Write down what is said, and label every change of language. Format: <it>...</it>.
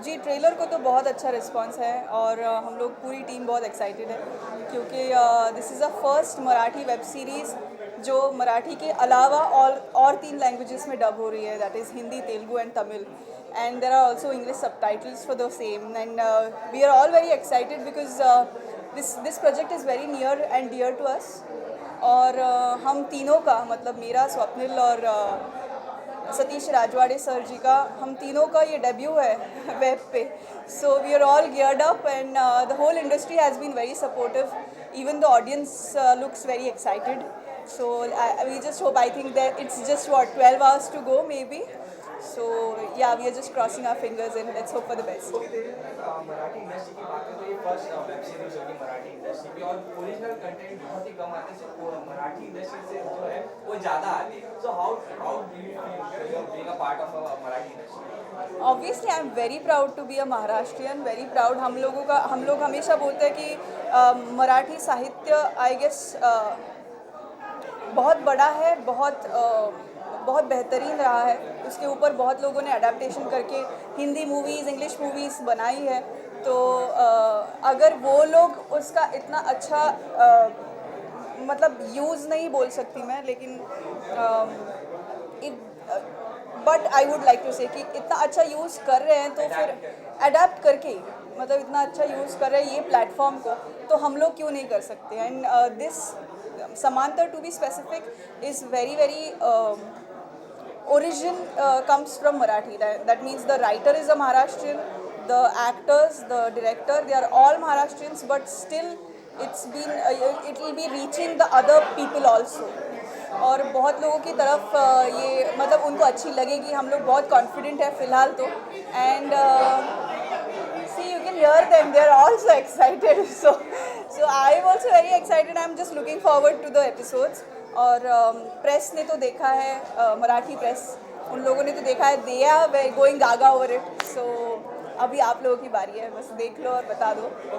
<hi>जी, trailer को तो बहुत अच्छा रिस्पांस है और हम लोग पूरी टीम बहुत एक्साइटेड है, क्योंकि</hi> <en>this is a first Marathi web series</en> <hi>जो मराठी के अलावा और 3 लैंग्वेजेस में डब हो रही है,</hi> <en>That is Hindi, Telugu and Tamil, and there are also English subtitles for the same. And we are all very excited because this project is very near and dear to us.</en> <hi>और हम तीनों का, मतलब मेरा, स्वप्निल और सतीश राजवाड़े सर जी का, हम तीनों का ये डेब्यू है वेब पे.</hi> <en>So we are all geared up and the whole industry has been very supportive. Even the audience looks very excited. So we just hope, I think that it's just 12 hours to go maybe. So yeah, we are just crossing our fingers and let's hope for the best.</en> <hi>Marathi industry की बात करें तो ये first web series होगी Marathi industry की, और original content बहुत ही कम आते हैं, मराठी इंडस्ट्री से जो है वो ज़्यादा आती है.</hi> <en>So how do you feel being a part of Marathi industry? Obviously, I am very proud to be a Maharashtrian. Very proud.</en> <hi>हम लोग हमेशा बोलते हैं कि मराठी साहित्य, आई गेस, बहुत बड़ा है, बहुत बेहतरीन रहा है. उसके ऊपर बहुत लोगों ने अडेप्टेशन करके हिंदी मूवीज़, इंग्लिश मूवीज़ बनाई है. तो अगर वो लोग उसका इतना अच्छा, मतलब यूज़ नहीं बोल सकती मैं, लेकिन</hi> <en>but I would like to say</en> <hi>कि इतना अच्छा यूज़ कर रहे हैं, तो फिर अडेप्ट करके, मतलब इतना अच्छा यूज़ कर रहे हैं ये प्लेटफॉर्म को, तो हम लोग क्यों नहीं कर सकते.</hi> <en>And this Samantar, to be specific, is very origin comes from Marathi. That means the writer is a Maharashtrian, the actors, the director, they are all Maharashtrians, but still it will be reaching the other people also.</en> <hi>और बहुत लोगों की तरफ ये, मतलब उनको अच्छी लगेगी. हम लोग बहुत कॉन्फिडेंट है फिलहाल तो.</hi> <en>And see, you can hear them, they are also excited. So I am also very excited. I am just looking forward to the episodes.</en> <hi>और प्रेस ने तो देखा है, मराठी प्रेस उन लोगों ने तो देखा है,</hi> <en>They are going gaga over it.</en> <hi>सो अभी आप लोगों की बारी है, बस देख लो और बता दो.</hi>